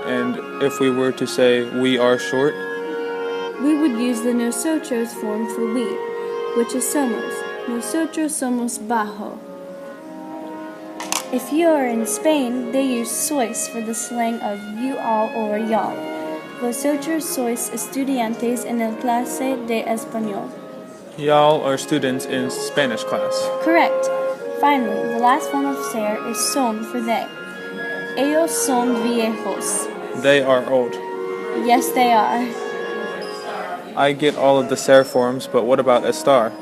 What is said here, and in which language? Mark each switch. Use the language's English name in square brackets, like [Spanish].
[English] And if we were to say we are short? We would use the nosotros form for we, which is somos. [Spanish] Nosotros somos bajo. [English] If you are in Spain, they use sois for the slang of you all or y'all. [Spanish] Vosotros sois estudiantes en el clase de español. [English] Y'all are students in Spanish class. Correct. Finally, the last form of ser is son for they. [Spanish] Ellos son viejos. [English] They are old. Yes, they are. I get all of the ser forms, but what about estar?